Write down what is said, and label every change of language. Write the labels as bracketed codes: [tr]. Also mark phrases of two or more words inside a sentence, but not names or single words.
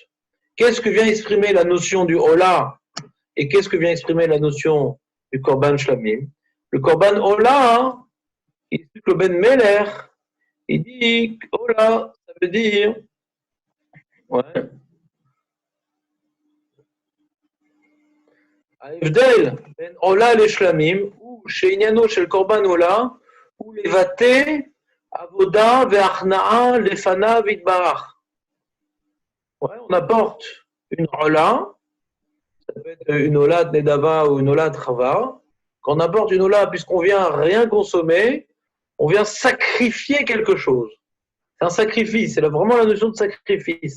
[fr] Qu'est-ce que vient exprimer la notion du Ola et qu'est-ce que vient exprimer la notion du [he] קרבן שלמים? [fr] Le [he] קרבן עולה, [fr] il explique le Ben Meler, il dit Ola, ça veut dire, ouais, [he] ההבדל בין עולה לשלמים הוא שעניינו של קורבן עולה הוא לבטא עבודה והכנעה לפניו יתברך. [fr] Ouais, on apporte une ola, ça peut être une ola de Nedava ou une ola de Chava. Quand on apporte une ola, puisqu'on vient rien consommer, on vient sacrifier quelque chose. C'est un sacrifice, c'est vraiment la notion de sacrifice.